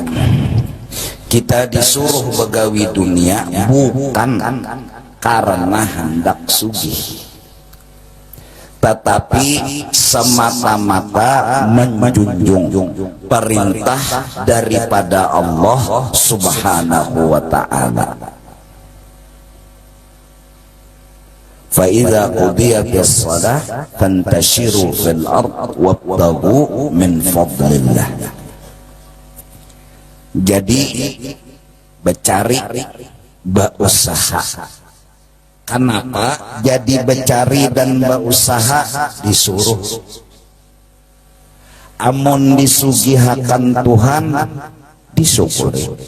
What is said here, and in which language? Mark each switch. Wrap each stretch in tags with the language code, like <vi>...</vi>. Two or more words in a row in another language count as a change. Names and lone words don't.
<bjn>Kita disuruh begawi dunia bukan karena hendak sugih, tetapi semata-mata menjunjung perintah daripada</bjn> <ar>الله سبحانه وتعالى. فَإِذَا قُضِيَتِ الصَّلَاةُ فَانْتَشِرُوا فِي الْأَرْضِ وَابْتَغُوا مِنْ فَضْلِ اللَّهِ.</ar> <bjn>Jadi bercari, berusaha. Kenapa jadi bercari dan berusaha? Disuruh. Amun disugihakan Tuhan, disyukuri.</bjn>